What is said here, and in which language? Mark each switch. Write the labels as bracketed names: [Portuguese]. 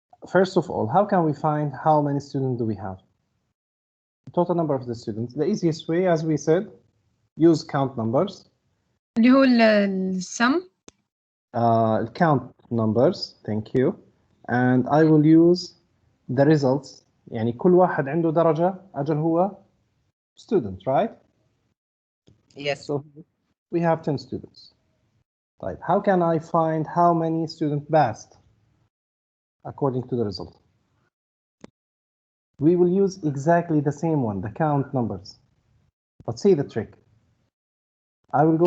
[English] First of all, how can we find how many students do we have? The total number of the students. The easiest way, as we said, use count numbers. [Arabic] اللي هو السم. [English] Count numbers, thank you. And I will use the results. [Arabic] يعني كل واحد عنده درجة أجل هو [English] student, right? Yes. So we have 10 students. Right. How can I find how many students passed according to the result? We will use exactly the same one, the count numbers. But see the trick. I will go